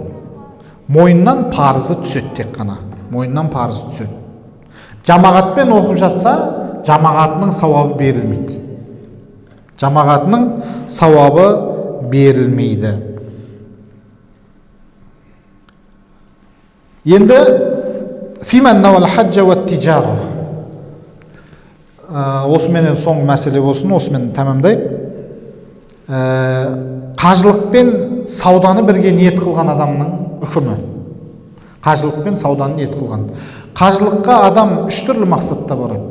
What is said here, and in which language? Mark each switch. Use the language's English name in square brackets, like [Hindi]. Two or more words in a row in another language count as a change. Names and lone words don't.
[Kazakh] Мойнынан парызы түседі тек қана. Мойнынан парызы түседі. Жамағатпен оқып жатса, жамағатының сауабы берілмейді. Жамағатының сауабы берілмейді. [Arabic] Енді فيمن نوى الحج والتجارة. [Kazakh] Осыменен соңғы мәселе болсын, осымен тәмамдайық. Қажылықпен сауданы бірге ниет қылған адамның үкімі. Қажылықпен сауданы ниет қылған. Қажылыққа адам үш түрлі мақсатта барады.